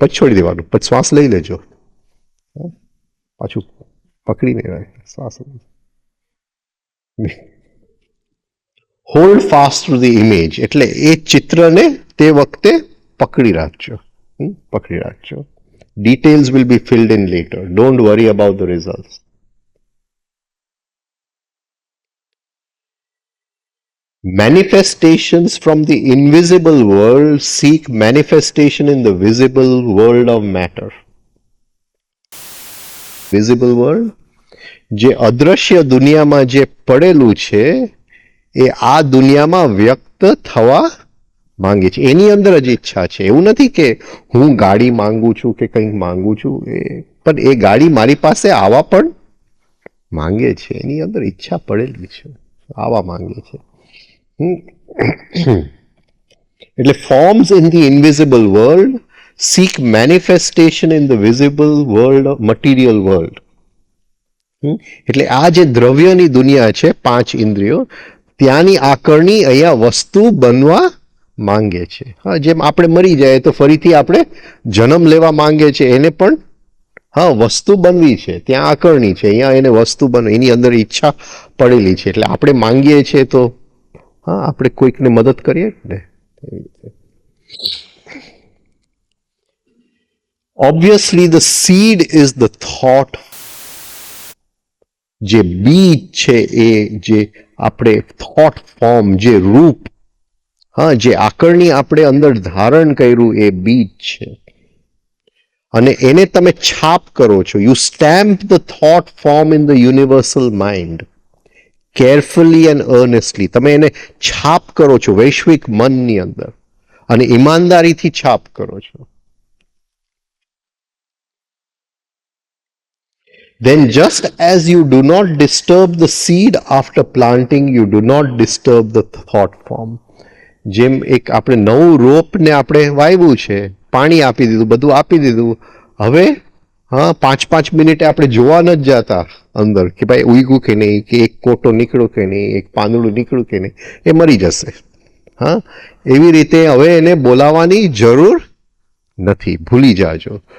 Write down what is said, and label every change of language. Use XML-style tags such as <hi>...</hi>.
<gu>પછી છોડી દેવાનું, પછી શ્વાસ લઈ લેજો, પાછું પકડીને શ્વાસ.</gu> <en>hold fast to the image,</en> <gu>એટલે એ ચિત્રને તે વખતે પકડી રાખજો, પકડી રાખજો.</gu> <en>Details will be filled in later. Don't worry about the results. Manifestations from the invisible world seek manifestation in the visible world of matter. Visible world,</en> <gu>જે અદ્રશ્ય દુનિયામાં જે પડેલું છે એ આ દુનિયામાં વ્યક્ત થવા માંગે છે. એની અંદર જ ઈચ્છા છે. એવું નથી કે હું ગાડી માંગુ છું કે કંઈક માંગુ છું, પણ એ ગાડી મારી પાસે આવવા પણ માંગે છે. એની અંદર ઈચ્છા પડેલી છે, આવવા માંગે છે.</gu> <en>એટલે forms in the invisible world seek manifestation in the visible world of material world.</en> <gu>એટલે આ જે દ્રવ્યની દુનિયા છે, 5 ઇન્દ્રિયો, ત્યાંની આકરણી અહીંયા વસ્તુ બનવા માંગે છે. હા, જેમ આપણે મરી જાય તો ફરીથી આપણે જન્મ લેવા માંગે છે, એને પણ હા વસ્તુ બનવી છે, ત્યાં આકરણી છે, અહીંયા એને વસ્તુ બનવી, એની અંદર ઈચ્છા પડેલી છે. એટલે આપણે માંગીએ છીએ તો હા આપણે કોઈકને મદદ કરીએ ને.</gu> <en>Obviously the seed is the thought.</en> <gu>જે બીજ છે એ જે આપણે થોટ ફોર્મ, જે રૂપ, હા જે આકરણી આપણે અંદર ધારણ કર્યું એ બીજ છે. અને એને તમે છાપ કરો છો.</gu> <en>You stamp the thought form in the universal mind carefully and earnestly.</en> <gu>તમે એને છાપ કરો છો વૈશ્વિક મનની અંદર, અને ઈમાનદારીથી છાપ કરો છો.</gu> <en>Then just as you do not disturb the seed after planting, you do not disturb the thought form.</en> <gu>જેમ એક આપણે નવું રોપને આપણે વાવ્યું છે, પાણી આપી દીધું, બધું આપી દીધું, હવે હા 5-5 મિનિટે આપણે જોવા ન જ જતા અંદર કે ભાઈ ઉગ્યું કે નહીં, કે એક કોટો નીકળ્યો કે નહીં, એક પાંદડું નીકળ્યું કે નહીં, એ મરી જશે. હા, એવી રીતે હવે એને બોલાવવાની જરૂર નથી, ભૂલી જાજો.</gu>